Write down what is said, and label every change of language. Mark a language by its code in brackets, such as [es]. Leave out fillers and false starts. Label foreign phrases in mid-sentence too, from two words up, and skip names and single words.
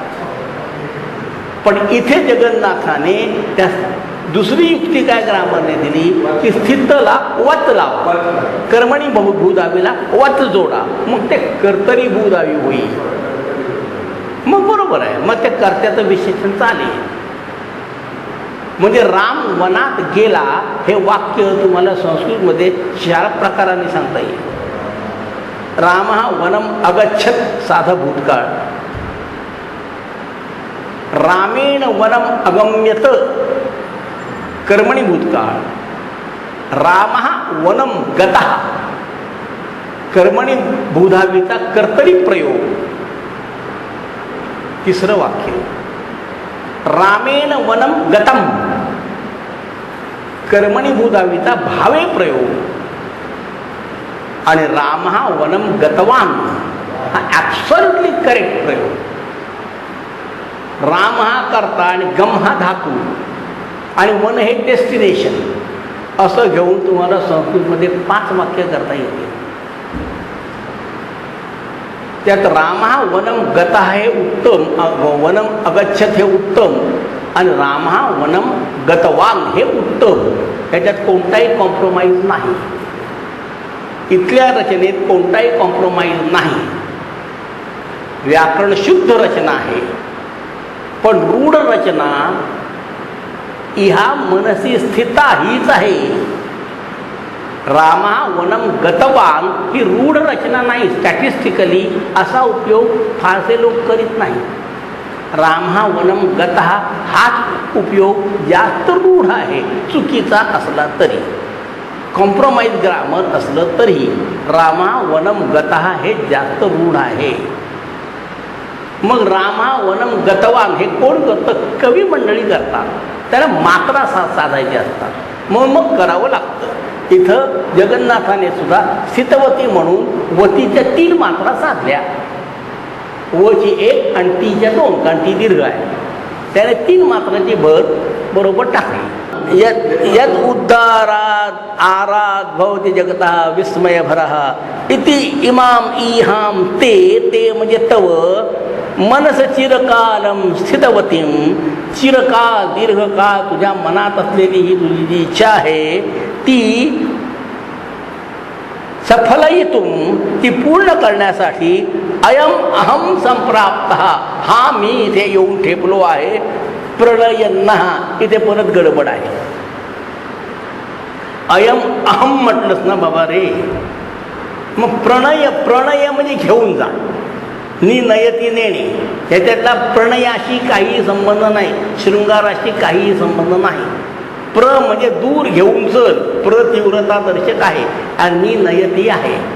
[mr] पण इथे जगन्नाथाने त्या दुसरी युक्ती काय ग्रामरने दिली की स्थितला वत लावा, कर्मणी भूधावीला वत जोडा, मग ते कर्तरी भूधावी होईल. मग बरोबर आहे, मग त्या कर्त्याचं विशेषण चालेल. म्हणजे राम वनात गेला हे वाक्य तुम्हाला संस्कृतमध्ये 4 प्रकाराने सांगता येईल. [sa] राम हा वनम अगच्छत [mr] साधा भूतकाळ, [sa] रामेण वनम अगम्यत [mr] कर्मणी भूतकाळ, [sa] राम वनम गतः [mr] कर्मणी भूधावीचा कर्तरी प्रयोग. तिसरं वाक्य [sa] रामेण वनम गतम [mr] कर्मणी भूधावीचा भावे प्रयोग. आणि [sa] राम हा वनम गतवान [mr] हा [en] absolutely correct [mr] प्रयोग. राम हा कर्ता आणि गम हा धातू आणि वन हे डेस्टिनेशन असं घेऊन तुम्हाला संस्कृतमध्ये 5 वाक्य करता येतील. त्यात [sa] राम हा वनम गता [mr] हे उत्तम, [sa] वनम अगच्छत [mr] हे उत्तम आणि [sa] राम हा वनम गतवान [mr] हे उत्तम. ह्याच्यात कोणताही कॉम्प्रोमाइज नाही. इथल्या रचनेत कोणताही कॉम्प्रोमाइज नाही. व्याकरण शुद्ध रचना आहे, पण रूढ रचना [sa] इहा मनसी स्थिता [mr] हीच आहे. [sa] रामा वनम गतवान [mr] ही रूढ रचना नाही. स्टॅटिस्टिकली असा उपयोग फारसे लोक करीत नाही. [sa] राम हा वनम गतः [mr] हाच उपयोग जास्त रूढ आहे. चुकीचा असला तरी, [en] compromise grammar [mr] असलं तरी [sa] रामा वनम गतः [mr] हे जास्त रूढ आहे. मग [sa] रामा वनम गतवान [mr] हे कोण करतं, कवी मंडळी करतात. त्याला मात्रा साधायची असतात, मग करावं लागतं. इथं जगन्नाथाने सुद्धा स्थितवती म्हणून वतीच्या 3 मात्रा साधल्या. वची 1 आणि तीच्या 2, कारण ती दीर्घ आहे. त्याने 3 मात्राची भर बरोबर टाकली. यात [sa] यदुद्धारात् आरात् भवति जगतः विस्मयभरः इति इमाम इहाम ते ते [mr] म्हणजे [sa] तव मनस चिरकालम स्थितवतीम चिरकाल [mr] दीर्घकाळ तुझ्या मनात असलेली ही तुझी जी इच्छा आहे ती सफलयितुम ती पूर्ण करण्यासाठी [sa] अयम अहम संप्राप्त [mr] हा मी इथे येऊन ठेपलो आहे प्रणयन्नः इथे परत गडबड आहे [sa] अयम अहम [mr] म्हटलंच ना बाबा रे मग प्रणय प्रणय म्हणजे घेऊन जा नयती नेणे ह्याच्यातला प्रणयाशी काहीही संबंध नाही शृंगाराशी काहीही संबंध नाही प्र म्हणजे दूर घेऊन चल तीव्रता दर्शक आहे आणि नयती आहे